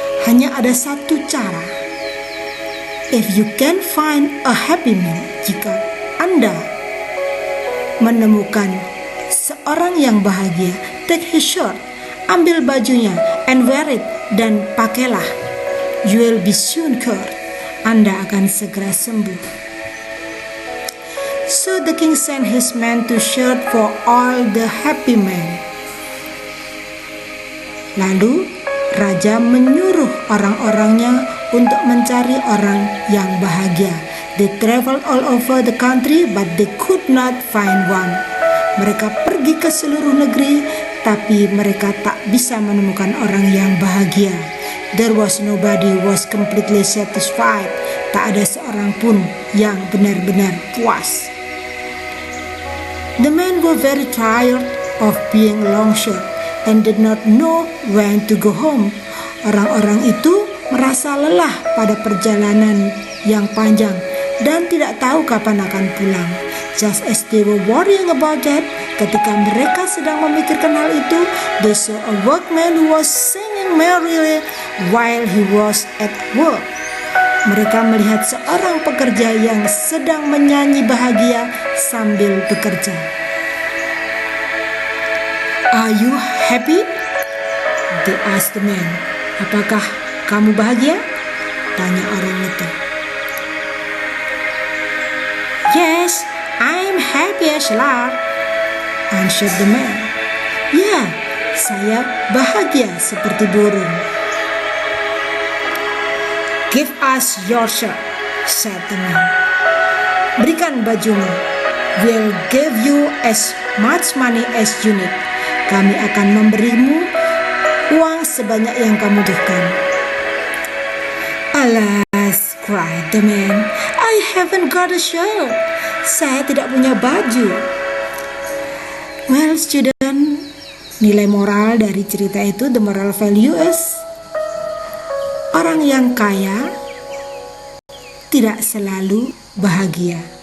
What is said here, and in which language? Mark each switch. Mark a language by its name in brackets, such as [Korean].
[Indonesian] Hanya ada satu cara. [English] If you can find a happy man, [Indonesian] jika Anda menemukan seorang yang bahagia, [English] take his shirt, [Indonesian] ambil bajunya, [English] and wear it, [Indonesian] dan pakailah. [English] You will be soon cured. [Indonesian] Anda akan segera sembuh. [English] So the king sent his men to search for all the happy men. [Indonesian] Lalu raja menyuruh orang-orangnya untuk mencari orang yang bahagia. [English] They traveled all over the country, but they could not find one. [Indonesian] Mereka pergi ke seluruh negeri, tapi mereka tak bisa menemukan orang yang bahagia. [English] There was nobody who was completely satisfied. [Indonesian] Tak ada seorang pun yang benar-benar puas. [English] The men were very tired of being longshored and did not know when to go home. [Indonesian] Orang-orang itu merasa lelah pada perjalanan yang panjang dan tidak tahu kapan akan pulang. [English] Just as they were worrying about that, [Indonesian] ketika mereka sedang memikirkan hal itu, [English] they saw a workman who was singing merrily while he was at work. [Indonesian] Mereka melihat seorang pekerja yang sedang menyanyi bahagia sambil bekerja. [English] Are you happy? They asked the man. [Indonesian] Apakah kamu bahagia? Tanya orang itu. [English] Yes, I'm happy as lark, answered the man. [Indonesian] Ya, saya bahagia seperti burung. [English] Give us your shirt, said the man. [Indonesian] Berikan bajumu. [English] We'll give you as much money as you need. [Indonesian] Kami akan memberimu uang sebanyak yang kamu butuhkan. [English] Alas, cried the man, I haven't got a shirt. [Indonesian] Saya tidak punya baju. [English] Well, student, [Indonesian] nilai moral dari cerita itu, [English] the moral value is, [Indonesian] orang yang kaya tidak selalu bahagia.